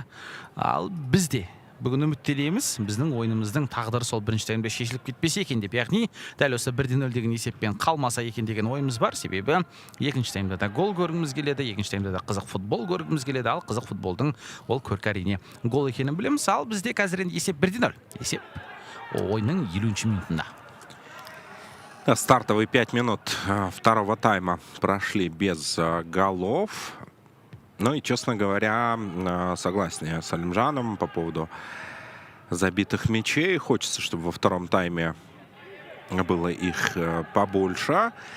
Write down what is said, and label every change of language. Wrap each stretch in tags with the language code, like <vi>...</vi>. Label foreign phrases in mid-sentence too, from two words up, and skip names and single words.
<kk>Ал біз де бүгін үміттенеміз, біздің ойынымыздың тағдыры сол бірінші таймда шешіліп кетпесе екен деп, яғни дәл осы 1-0 деген есеппен қалмаса екен деген ойымыз бар. Себебі екінші таймда да гол көргіміз келеді, екінші таймда да қызық футбол көргіміз келеді. Ал қызық футболдың ол көркі әрине гол екенін білеміз. Ал бізде қазір енді есеп 1-0. Есеп ойынның 50-ші минутында.</kk> <ru>Стартовые 5 минут второго тайма прошли без голов. Ну и, честно говоря, согласен я с Алимжаном по поводу забитых мячей. Хочется, чтобы во втором тайме было их побольше.</ru>